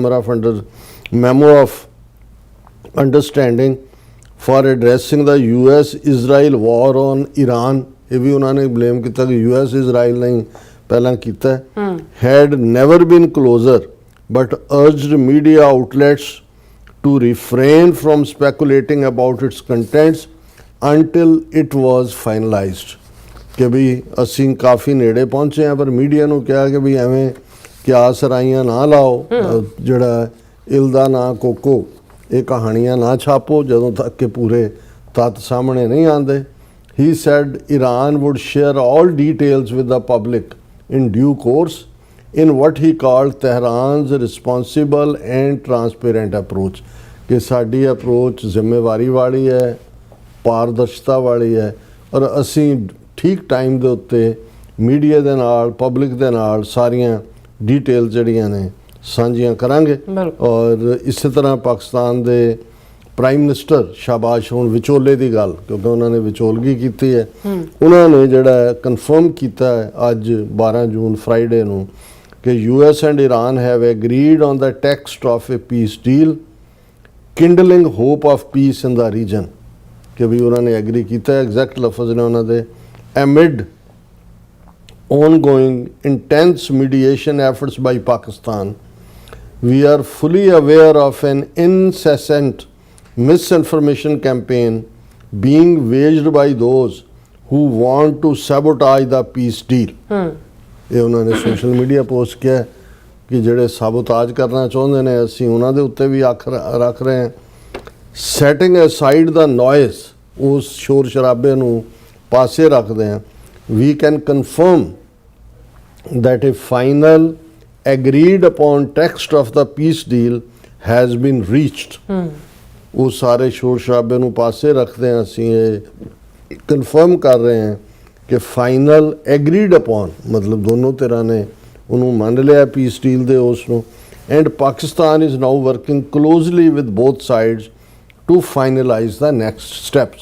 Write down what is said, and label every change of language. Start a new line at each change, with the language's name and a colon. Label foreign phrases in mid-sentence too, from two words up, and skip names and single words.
English: memo of understanding for addressing the US Israel war on Iran,
Punjabi: ਇਹ ਵੀ ਉਹਨਾਂ ਨੇ ਬਲੇਮ ਕੀਤਾ ਕਿ
English: US
Punjabi: ਇਜ਼ਰਾਈਲ ਨੇ ਪਹਿਲਾਂ ਕੀਤਾ,
English: had never been closer but urged media outlets to refrain from speculating about its contents until it was finalized,
Punjabi: ਕਿ ਵੀ ਅਸੀਂ ਕਾਫੀ ਨੇੜੇ ਪਹੁੰਚੇ ਹਾਂ, ਪਰ ਮੀਡੀਆ ਨੂੰ ਕਿਹਾ ਕਿ ਵੀ ਐਵੇਂ ਕਿਆ ਸਰਾਈਆਂ ਨਾ ਲਾਓ, ਜਿਹੜਾ ਇਲਦਾ ਨਾ ਕੋਕੋ, ਇਹ ਕਹਾਣੀਆਂ ਨਾ ਛਾਪੋ ਜਦੋਂ ਤੱਕ ਕਿ ਪੂਰੇ ਤੱਤ ਸਾਹਮਣੇ ਨਹੀਂ ਆਉਂਦੇ।
English: He said Iran would share all details with the public in due course in what he called Tehran's responsible and transparent approach,
Punjabi: ਕਿ ਸਾਡੀ ਅਪ੍ਰੋਚ ਜ਼ਿੰਮੇਵਾਰੀ ਵਾਲੀ ਹੈ, ਪਾਰਦਰਸ਼ਿਤਾ ਵਾਲੀ ਹੈ ਔਰ ਅਸੀ ਠੀਕ ਟਾਈਮ ਦੇ ਉੱਤੇ ਮੀਡੀਆ ਦੇ ਨਾਲ ਪਬਲਿਕ ਦੇ ਨਾਲ ਸਾਰੀਆਂ ਡਿਟੇਲ ਜਿਹੜੀਆਂ ਨੇ ਸਾਂਝੀਆਂ ਕਰਾਂਗੇ। ਬਿਲਕੁਲ। ਔਰ ਇਸੇ ਤਰ੍ਹਾਂ ਪਾਕਿਸਤਾਨ ਦੇ
English: prime minister
Punjabi: ਸ਼ਾਬਾਸ਼ ਹੋਣ ਵਿਚੋਲੇ ਦੀ ਗੱਲ, ਕਿਉਂਕਿ ਉਹਨਾਂ ਨੇ ਵਿਚੋਲਗੀ ਕੀਤੀ ਹੈ, ਉਹਨਾਂ ਨੇ ਜਿਹੜਾ ਕਨਫਰਮ ਕੀਤਾ ਹੈ ਅੱਜ 12 ਜੂਨ ਫਰਾਈਡੇ ਨੂੰ ਕਿ
English: US and Iran have agreed on the text of a peace deal kindling hope of peace in the region,
Punjabi: ਕਿ ਵੀ ਉਹਨਾਂ ਨੇ ਐਗਰੀ ਕੀਤਾ। ਐਗਜ਼ੈਕਟ ਲਫ਼ਜ਼ ਨੇ ਉਹਨਾਂ ਦੇ
English: amid ongoing intense mediation efforts by Pakistan, we are fully aware of an incessant misinformation campaign being waged by those who want to sabotage the peace deal।
Punjabi: ਇਹ ਉਹਨਾਂ ਨੇ
English: social media post
Punjabi: ਕਿਹਾ ਕਿ ਜਿਹੜੇ ਸਾਬੋਤਾਜ ਕਰਨਾ ਚਾਹੁੰਦੇ ਨੇ ਅਸੀਂ ਉਹਨਾਂ ਦੇ ਉੱਤੇ ਵੀ ਅੱਖ ਰੱਖ ਰਹੇ ਹਾਂ।
English: setting aside the noise,
Punjabi: ਉਸ ਸ਼ੋਰ ਸ਼ਰਾਬੇ ਨੂੰ ਪਾਸੇ ਰੱਖਦੇ ਹਾਂ।
English: we can confirm that a final agreed upon text of the peace deal has been reached।
Punjabi: ਉਹ ਸਾਰੇ ਸ਼ੋਰ ਸ਼ਰਾਬੇ ਨੂੰ ਪਾਸੇ ਰੱਖਦੇ ਹਾਂ, ਅਸੀਂ ਇਹ ਕਨਫਰਮ ਕਰ ਰਹੇ ਹਾਂ ਕਿ
English: final agreed upon
Punjabi: ਮਤਲਬ ਦੋਨੋਂ ਧਿਰਾਂ ਨੇ ਉਹਨੂੰ ਮੰਨ ਲਿਆ
English: peace deal
Punjabi: ਦੇ ਉਸ ਨੂੰ।
English: and Pakistan is now working closely with both sides to finalize the next steps.